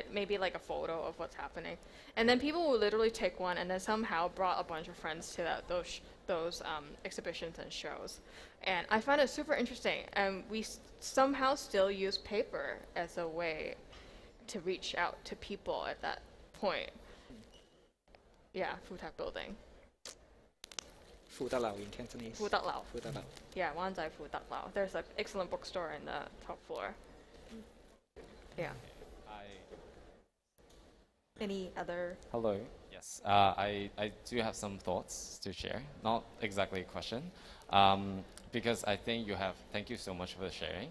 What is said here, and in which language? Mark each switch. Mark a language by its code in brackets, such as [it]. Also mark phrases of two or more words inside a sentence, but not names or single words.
[en] Maybe like a photo of what's happening, and then people will literally take one and then somehow brought a bunch of friends to those exhibitions and shows, and I find it super interesting. And we somehow still use paper as a way to reach out to people at that point. Yeah, Food Tech building. 富德樓 in Cantonese. 富德樓. 富德樓. Yeah, Wan Chai Fu Dak Lao. There's an excellent bookstore in the top floor. Yeah. Any other? Hello. Yes. I do have some thoughts to share. Not exactly a question. Because I think thank you so much for the sharing.